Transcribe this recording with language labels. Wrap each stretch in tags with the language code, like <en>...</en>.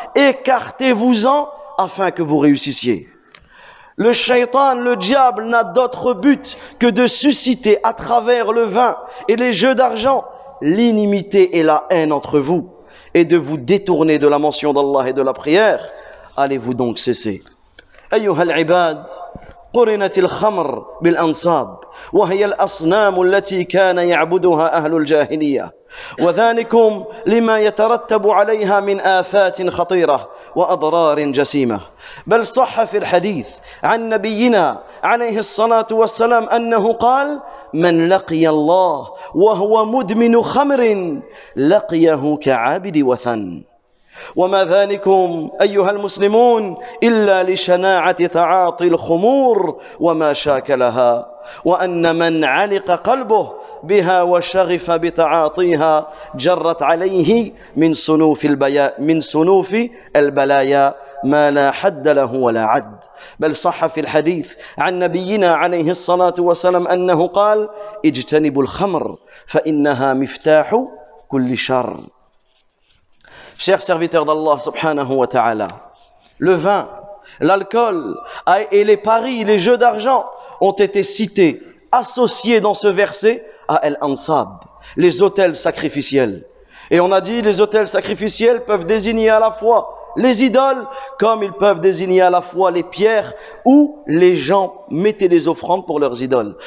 <fr>Écartez-vous-en afin que vous réussissiez. Le shaitan, le diable, n'a d'autre but que de susciter à travers le vin et les jeux d'argent l'inimité et la haine entre vous et de vous détourner de la mention d'Allah et de la prière. Allez-vous donc cesser.</fr> <ar>أيها العباد قرنت الخمر بالأنصاب وهي الأصنام التي كان يعبدها أهل الجاهلية وذلكم لما يترتب عليها من آفات خطيرة وأضرار جسيمة. بل صح في الحديث عن نبينا عليه الصلاة والسلام أنه قال: من لقي الله وهو مدمن خمر لقيه كعابد وثن. وما ذلكم أيها المسلمون إلا لشناعة تعاطي الخمور وما شاكلها وأن من علق قلبه بها وشغف بتعاطيها جرت عليه من صنوف البلايا ما لا حد له ولا عد. بل صح في الحديث عن نبينا عليه الصلاة والسلام أنه قال اجتنبوا الخمر فإنها مفتاح كل شر.</ar> <fr>Chers serviteurs d'Allah subhanahu wa ta'ala, le vin, l'alcool et les paris, les jeux d'argent ont été cités, associés dans ce verset à Al-Ansab, les autels sacrificiels. Et on a dit les autels sacrificiels peuvent désigner à la fois les idoles, comme ils peuvent désigner à la fois les pierres où les gens mettaient des offrandes pour leurs idoles.</fr>